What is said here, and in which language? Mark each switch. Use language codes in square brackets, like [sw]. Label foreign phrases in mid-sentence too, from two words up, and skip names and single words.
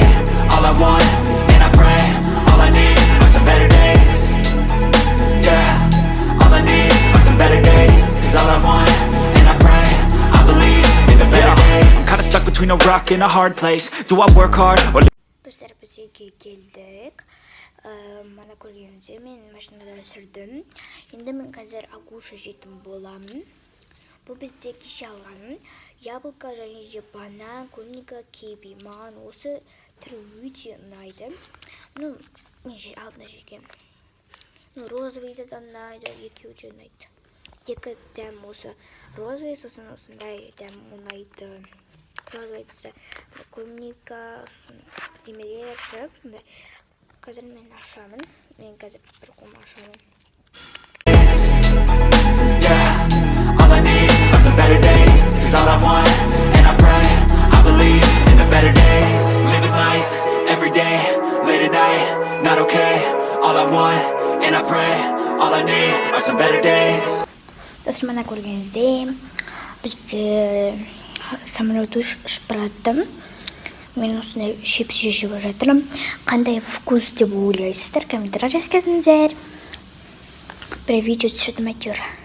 [en] All I want, and I pray, all I need are some better days. Yeah, all I need are some better days. Cause all I want, and I pray, I believe in the better days. I'm kinda stuck between a rock and a hard place. Do I work hard or [kk] Достар, біз үйге келдік. Мана көргенімде мен машинада сүрдім. Енді мен қазір агуша жейтін боламын. Бұл бізде кеше алғаным. Яблоко және де банан, клубника, киви. Маған осы түрі өте ұнайды. Мен алдында жегем. Розовыйды да ұнайды, екеуі де ұнайды. Екі дәм осы розовый, сосын осындай дәм ұнайды. Розовыйды клубника, демелер жүріп. Қазір мен ашамын. Мен қазір бір қом ашамын. [en] Yeah, all I need are some better days. Cause all I want, and I pray, I believe in the better days. Living life, every day, late at night, not okay. All I want, and I pray, all I need are some better days. [kk] Достар, мана көргеніңізде бізде самолет ұшып барады. Мен осындай шепсе жеп жатырмын. Қандай вкус деп ойлайсыздар? Комментарий жазыңыздар. Бір видео түсірдім әйтеуір.